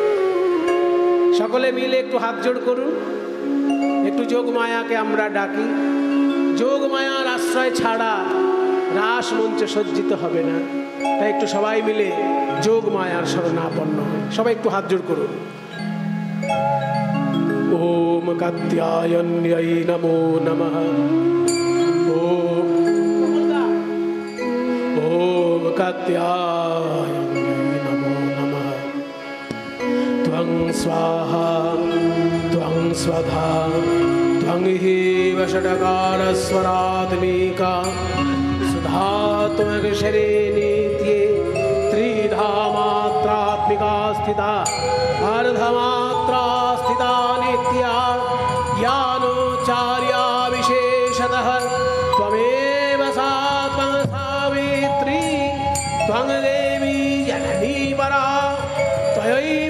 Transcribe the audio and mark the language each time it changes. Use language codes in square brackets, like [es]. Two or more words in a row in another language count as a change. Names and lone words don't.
[bn] সকলে মিলে একটু হাত জোড় করুন, একটু যোগমায়াকে আমরা ডাকি। যোগমায়ার আশ্রয় ছাড়া রাস মঞ্চ সজ্জিত হবে না, তাই একটু সবাই মিলে যোগমায়ার শরণাপন্ন হয়। সবাই একটু হাত জোড় করুন। [sa] ওম কাত্যায়ন্যৈ নমো নমঃ। ওম কাত্যায়ন্যৈ নমো নমঃ। ত্বং স্বাহা ত্বং স্বধা ত্বং হেব ষডকারস্বরাত্মিকা সুধা ত্বমক্ষরে নিত্যে ত্রিধা মাত্রাত্মিকা স্থিতা अर्धमात्रा स्थिता नित्या ज्ञानोच्चार्या विशेषतः त्वमेव सा त्वं सावित्री त्वं देवी जननी परा त्वयैव